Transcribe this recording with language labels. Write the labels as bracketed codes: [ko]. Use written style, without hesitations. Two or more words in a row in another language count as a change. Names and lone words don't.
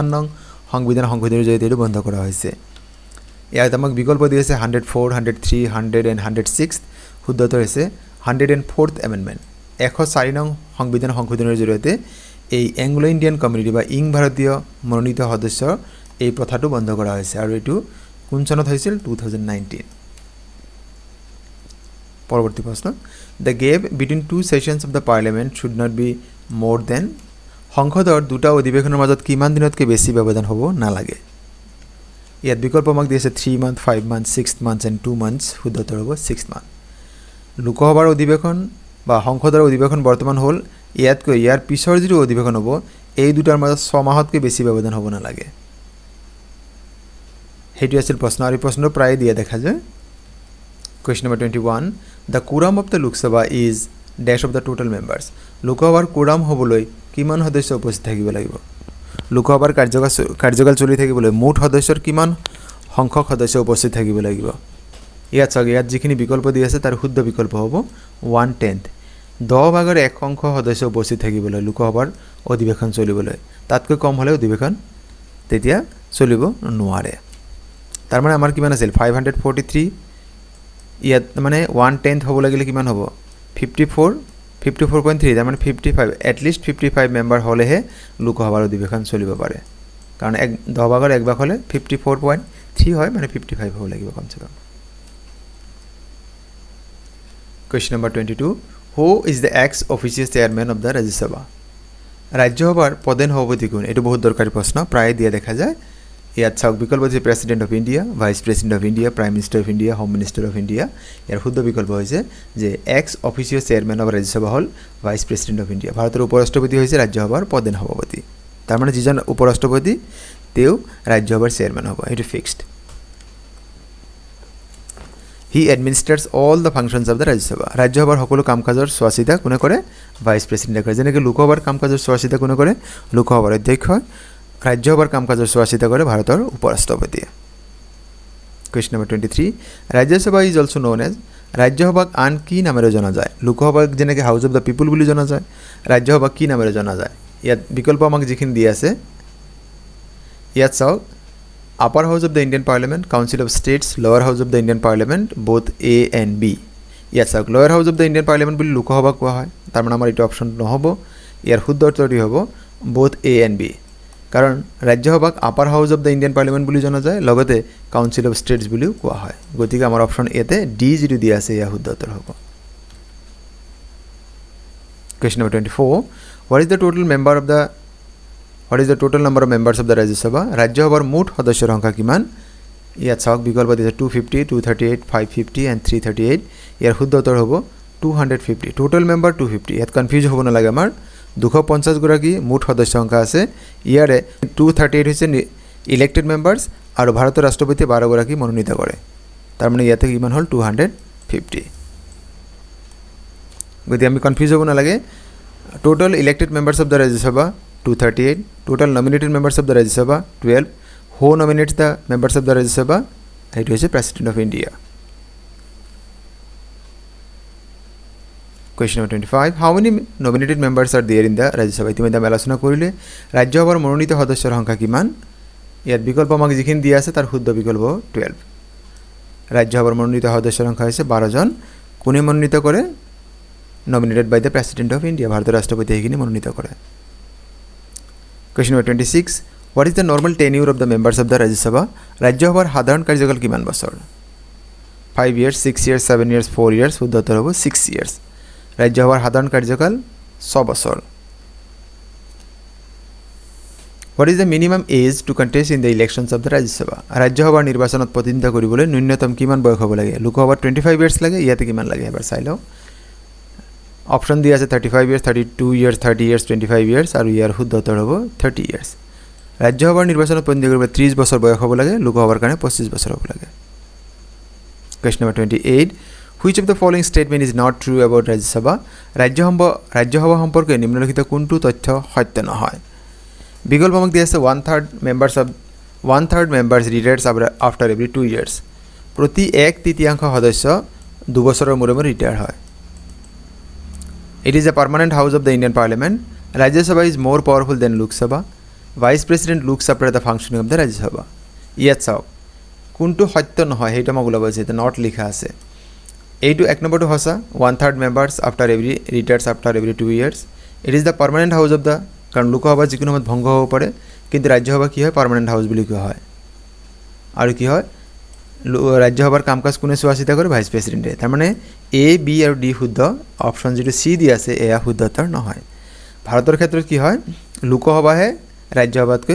[as] নং সংবিধান সংশোধনৰ জৰিয়তে এটো বন্ধ কৰা হৈছে ইয়াত আমাক বিকল্প দিছে 104 103 100 and 106 শুদ্ধ উত্তৰ হৈছে [en] 104th amendment [as] 104 নং সংবিধান সংশোধনৰ জৰিয়তে এই [en] Anglo Indian community [as] বা ভাৰতীয় মনোনীত সদস্য এই প্ৰথাটো বন্ধ কৰা হৈছে আৰু এটো কোন চনত হৈছিল 2019 পৰৱৰ্তী প্ৰশ্ন [en] The gap between two sessions of the Parliament should not be more than [as] সংসদৰ দুটা অধিৱেশনৰ মাজত কিমান দিনতকৈ বেছি ব্যৱধান হ'ব নালাগে ইয়াত বিকল্প আমাক দিছে [en] 3 months 5 months 6 months and 2 months [as] শুদ্ধ উত্তৰ হ'ব 6 মান্থ লোকসভাৰ অধিৱেশন বা সংসদৰ অধিৱেশন বৰ্তমান হ'ল ইয়াতকৈ ইয়াৰ পিছৰ যিটো অধিৱেশন হ'ব এই দুটাৰ মাজত 6 মাহতকৈ বেছি ব্যৱধান হ'ব নালাগে হেতু আছিল প্ৰশ্ন আৰু প্ৰশ্ন প্ৰায় দিয়া দেখা যায় [en] question number 21 the quorum of the Lok Sabha is dash of the total members [as] লোকসভাৰ quorum হ'বলৈ কিমান সদস্য উপস্থিত থাকিব লাগিব লোকসভাৰ কাৰ্যকাল চলি থাকিবলৈ মুঠ সদস্যৰ কিমান সংখ্যক সদস্য উপস্থিত থাকিব লাগিব ইয়াত যিখিনি বিকল্প দি আছে তাৰ শুদ্ধ বিকল্প হ'ব 1/10 10 ভাগৰ 1 অংশ সদস্য উপস্থিত থাকিবলৈ লোকসভাৰ অধিৱেশন চলিবলৈ তাতকৈ কম হ'লে অধিৱেশন তেতিয়া চলিব নোৱাৰে তাৰ মানে আমাৰ কিমান আছিল 543 ইয়াত মানে 1/10 হ'ব লাগিলে কিমান হ'ব 54.3 তাৰ মানে 55 এটলিষ্ট 55 মেম্বাৰ হ'লেহে লোকসভাৰ অধিৱেশন চলিব পাৰে কাৰণ 10 ভাগৰ 1 ভাগ হ'লে 54.3 হয় মানে 55 হ'ব লাগিব কমসে কম [en] question number 22 who is the ex officio chairman of the Rajya Sabha [as] ৰাজ্যসভাৰ প্ৰধান সভাপতি কোন এটো বহুত দৰকাৰী প্ৰশ্ন প্ৰায় দিয়া দেখা যায় ইয়াত চাওক বিকল্প আছে [en] President of India Vice President of India Prime Minister of India Home Minister of India [as] ইয়াৰ শুদ্ধ বিকল্প হৈছে যে [en] ex officio chairman of Rajya Sabha [as] হল [en] Vice President of India [as] ভাৰতৰ উপৰাষ্ট্ৰপতি হৈছে ৰাজ্যসভাৰ প্ৰধান সভাপতি তাৰ মানে যিজন উপৰাষ্ট্ৰপতি তেও ৰাজ্যসভাৰ চেয়াৰম্যান হ'ব এটো ফিক্সড [en] he administers all the functions of the Rajya Sabha [as] ৰাজ্যসভাৰ সকলো কামকাজৰ চোৱাচিতা কোনে কৰে ভাইস প্ৰেসিডেন্টে কৰে যেনেকৈ লোকসভাৰ কামকাজৰ চোৱাচিতা কোনে কৰে লোকসভাৰ অধ্যক্ষ ৰাজ্যসভাৰ কামকাজৰ চোৱাচিতা কৰে ভাৰতৰ উপৰাষ্ট্ৰপতিয়ে [en] question number 23 [as] ৰাজ্যসভা [en] is also known as [as] ৰাজ্যসভাক আন কি নামেৰে জনা যায় লোকসভাক যেনেকৈ [en] House of the People [as] বুলি জনা যায় ৰাজ্যসভাক কি নামেৰে জনা যায় ইয়াত বিকল্প আমাক যিখিনি দি আছে ইয়াত চাওক [en] upper house of the Indian Parliament council of states lower house of the Indian Parliament both A and B [as] ইয়াত চাওক [en] lower house of the Indian Parliament [as] বুলি লোকসভা কোৱা হয় তাৰ মানে আমাৰ এটা অপচন নহব ইয়াৰ শুদ্ধ উত্তৰটি হ'ব [en] both A and B [as] কাৰণ ৰাজ্যসভাক [en] Upper House of the Indian Parliament [as] বুলি জনা যায় লগতে [en] Council of States [as] বুলিও কোৱা হয় গতিকে আমাৰ অপচন এতে ডি যিটো দিয়া আছে ইয়া শুদ্ধ উত্তৰ হ'ব [en] question number 24 what is the total number of members of the Rajya Sabha [as] ৰাজ্যসভাৰ মুঠ সদস্যৰ সংখ্যা কিমান ইয়াত চাওক বিকল্প দিছে 250 238 550 and 338 ইয়াৰ শুদ্ধ উত্তৰ হ'ব 250 [en] total member [as] 250 ইয়াত কনফিউজ হ'ব নালাগে আমাৰ 250 গৰাকী মুঠ সদস্য সংখ্যা আছে ইয়াৰে 238 হৈছে [en] elected members [as] আৰু ভাৰতৰ ৰাষ্ট্ৰপতি 12 গৰাকী মনোনীত কৰে তাৰ মানে ইয়াতে কিমান হল 250 গতি আমি কনফিউজ হ'ব নালাগে [en] total elected members of the Rajya Sabha 238 total nominated members of the Rajya Sabha 12 who nominates the members of the Rajya Sabha it is the President of India question number 25 how many nominated members are there in the Rajya Sabha [as] ইতিমধ্যে আমি আলোচনা কৰিলে ৰাজ্যসভাৰ মনোনীত সদস্যৰ সংখ্যা কিমান ইয়াত বিকল্প আমাক যিখিনি দিয়া আছে তাৰ শুদ্ধ বিকল্প 12 ৰাজ্যসভাৰ মনোনীত সদস্যৰ সংখ্যা হৈছে 12 জন কোনে মনোনীত কৰে [en] nominated by the President of India [as] ভাৰতৰ ৰাষ্ট্ৰপতি এইখিনি মনোনীত কৰে [en] question number 26 what is the normal tenure of the members of the Rajya Sabha [as] ৰাজ্যসভাৰ সাধাৰণ কাৰ্যকাল কিমান বছৰ [en] 5 years 6 years 7 years 4 years [as] শুদ্ধ উত্তৰ হ'ব [en] 6 years [as] ৰাজ্যসভাৰ সাধাৰণ কাৰ্যকাল 6 বছৰ [en] what is the minimum age to contest in the elections of the Rajya Sabha [as] ৰাজ্যসভাৰ নিৰ্বাচনত প্ৰতিদ্বন্দ্বিতা কৰিবলৈ ন্যূনতম কিমান বয়স হ'ব লাগে লোকসভাৰ [en] 25 years [as] লাগে ইয়াতে কিমান লাগে এবাৰ চাই লও অপশন দিয়া আছে [en] 35 years 32 years 30 years 25 years [as] আৰু ইয়াৰ শুদ্ধ উত্তৰ হ'ব 30 years ৰাজ্যসভাৰ নিৰ্বাচনত প্ৰতিদ্বন্দ্বিতা কৰিবলৈ 30 বছৰ বয়স হ'ব লাগে লোকসভাৰ কাৰণে 25 বছৰ হ'ব লাগে [en] question number 28 which of the following statement is not true about Rajya Sabha [as] ৰাজ্যসভা সম্পৰ্কে নিম্নলিখিত কোনটো তথ্য সত্য নহয় বিকল্প আমাক দিয়া আছে [en] 1/3 members retires after every 2 years [as] প্ৰতি 1/3 সদস্য 2 বছৰৰ মূৰে মূৰে ৰিটায়াৰ হয় [en] It is a permanent house of the Indian Parliament. Rajya Sabha is more powerful than Lok Sabha. Vice President looks after the functioning of the Rajya Sabha. Yet sao. [as] Kuntu সত্য নহয় হেইটো আমাক ওলাব আছে নট লিখা আছে এইটো এক নম্বৰটো হসা 1/3 members retires after every 2 years. [en] It is the permanent house of the [as] কারণ লোকসভা যিকোনো সময়ত ভংগ হ'ব পাৰে কিন্তু ৰাজ্যসভা কি হয় [en] permanent house [as] বুলি কোৱা হয় আৰু কি হয় ৰাজ্যসভাৰ কামকাজ কোনে চোৱাচিতা কৰে ভাইস প্ৰেসিডেন্টে তাৰ মানে এ বি আৰু ডি শুদ্ধ অপশ্যন যেটো সি দি আছে এয়া শুদ্ধ উত্তৰ নহয় ভাৰতৰ ক্ষেত্ৰত কি হয় লোকসভাহে ৰাজ্যসভাতকৈ